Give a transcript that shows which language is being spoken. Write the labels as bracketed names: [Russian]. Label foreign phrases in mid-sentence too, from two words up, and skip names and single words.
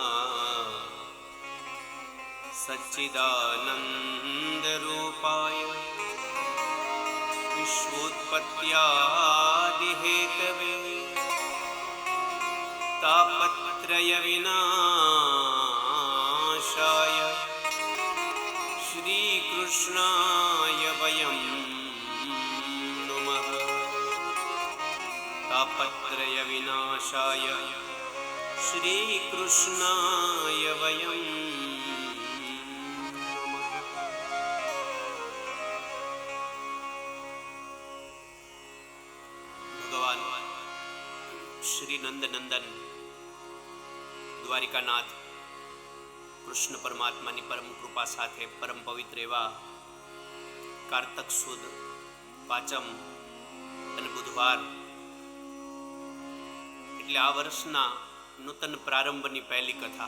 [Sanskrit] सच्चिदानन्दरूपाय विश्वोत्पत्त्यादिहेतवे तापत्रयविनाशाय श्रीकृष्णाय वयं नुमः। तापत्रयविनाशाय श्रीकृष्णाय वयं नुमः। [Gujarati] ભગવાન શ્રી નંદનંદન દ્વારિકાનાથ કૃષ્ણ પરમાત્માની પરમ કૃપા સાથે પરમ પવિત્ર એવા કારતક સુદ પાંચમ અને બુધવાર એટલે આ વર્ષના નૂતન પ્રારંભની પહેલી કથા.